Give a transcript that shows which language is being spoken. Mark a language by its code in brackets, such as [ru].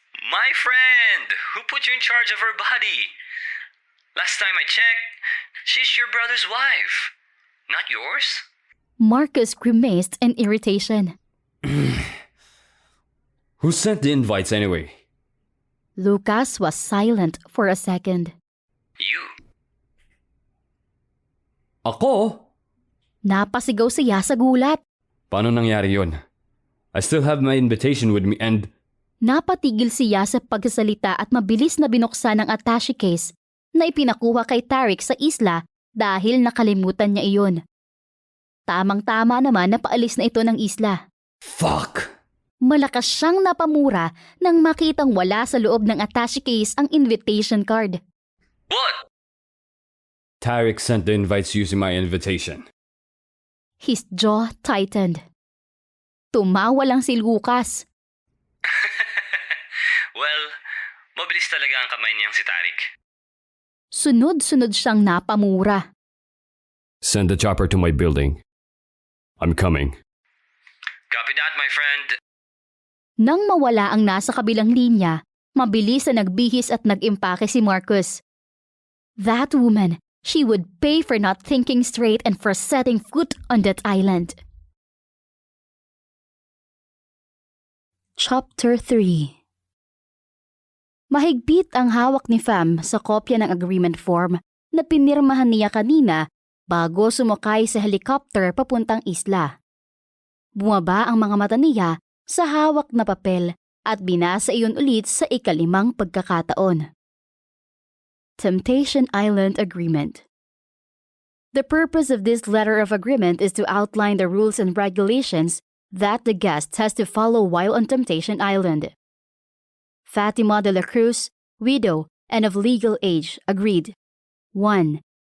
[en] My friend, who put you in charge of her body? Last time I checked, she's your brother's wife, not yours. Marcus grimaced in irritation. Who sent the invites anyway? Lucas was silent for a second. You. [tl] Ako? Napasigaw siya sa gulat. Paano nangyari yun? [en] I still have my invitation with me and... [tl] Napatigil siya sa pagsasalita at mabilis na binuksan ang attache case na ipinakuha kay Tarek sa isla dahil nakalimutan niya iyon. Tamang-tama naman na paalis na ito ng isla. [en] Fuck! [tl] Malakas siyang napamura nang makitang wala sa loob ng attache case ang invitation card. [en] What? Tarek sent the invites using my invitation. His jaw tightened. [tl] Tumawa lang si Lucas. Well, mabilis talaga ang kamay niyang si Tarik. Sunod-sunod siyang napamura. [en] Send the chopper to my building. I'm coming. Copy that, my friend. [tl] Nang mawala ang nasa kabilang linya, mabilis na nagbihis at nag-impake si Marcus. [en] That woman, she would pay for not thinking straight and for setting foot on that island. Chapter 3. [tl] Mahigpit ang hawak ni Fam sa kopya ng agreement form na pinirmahan niya kanina bago sumakay sa helicopter papuntang isla. Bumaba ang mga mata niya sa hawak na papel at binasa iyon ulit sa ikalimang pagkakataon. [en] Temptation Island Agreement. The purpose of this letter of agreement is to outline the rules and regulations that the guest has to follow while on Temptation Island. Fatima de la Cruz, widow and of legal age, agreed. 1.